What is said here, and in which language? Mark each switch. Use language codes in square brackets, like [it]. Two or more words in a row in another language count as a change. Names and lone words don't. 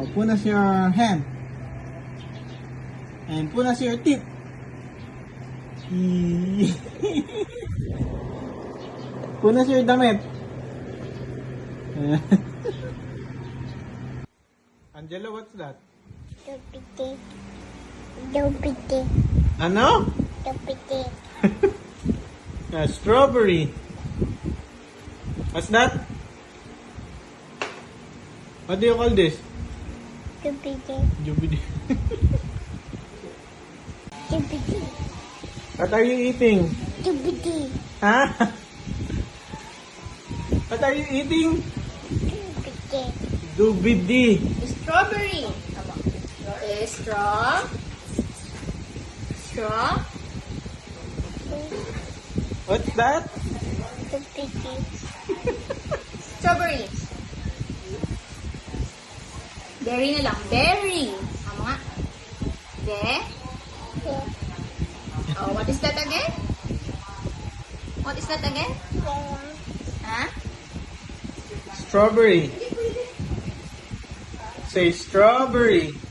[en] Open na your hand. And punas your teeth. [tl] Punas your damit. [en] Angela, what's that? Dupiti. Dupiti. [tl] Ano? Dupiti. [en] Strawberry. What's that? What do you call this? Dupiti. Jubidi. Dupiti. What are you eating? Dupiti. Huh? What are you eating? Dupiti. Dubidi. Strawberry. Straw. Straw. What's that? Dupiti. [tl] Strawberry. Berry na lang. Berry. Tama nga. [en] Oh, what is that again? What is that again? Huh? Strawberry. Say strawberry.